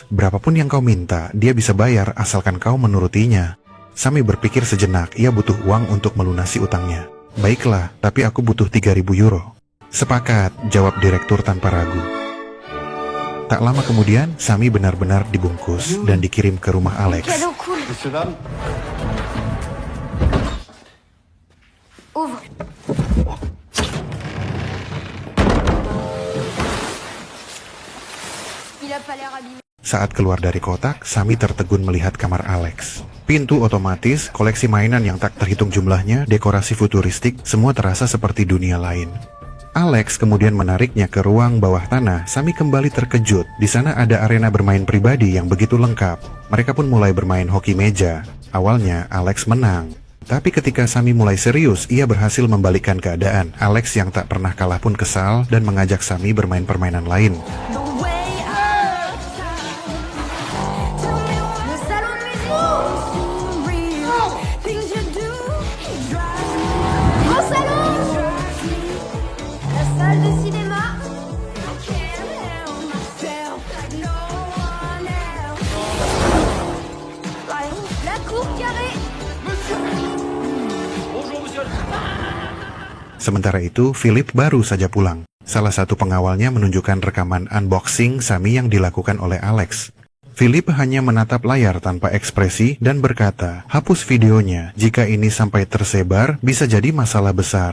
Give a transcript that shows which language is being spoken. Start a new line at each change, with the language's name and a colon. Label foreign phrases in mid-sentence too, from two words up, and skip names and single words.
Indonesian: Berapapun yang kau minta, dia bisa bayar asalkan kau menurutinya. Sami berpikir sejenak, ia butuh uang untuk melunasi utangnya. Baiklah, tapi aku butuh 3.000 euro. Sepakat, jawab direktur tanpa ragu. Tak lama kemudian, Sami benar-benar dibungkus dan dikirim ke rumah Alex.
French: Cadeau cool. Monsieur, dame. Ouvre. Il a pas l'air abîmé.
Indonesian: Saat keluar dari kotak, Sami tertegun melihat kamar Alex. Pintu otomatis, koleksi mainan yang tak terhitung jumlahnya, dekorasi futuristik, semua terasa seperti dunia lain. Alex kemudian menariknya ke ruang bawah tanah. Sami kembali terkejut. Di sana ada arena bermain pribadi yang begitu lengkap. Mereka pun mulai bermain hoki meja. Awalnya Alex menang. Tapi ketika Sami mulai serius, ia berhasil membalikkan keadaan. Alex yang tak pernah kalah pun kesal dan mengajak Sami bermain permainan lain.
French: Le salon de musique. Mon salon. La salle de cinéma. La cour carrée.
Indonesian: Sementara itu, Philip baru saja pulang. Salah satu pengawalnya menunjukkan rekaman unboxing Sami yang dilakukan oleh Alex. Philip hanya menatap layar tanpa ekspresi dan berkata, hapus videonya, jika ini sampai tersebar bisa jadi masalah besar.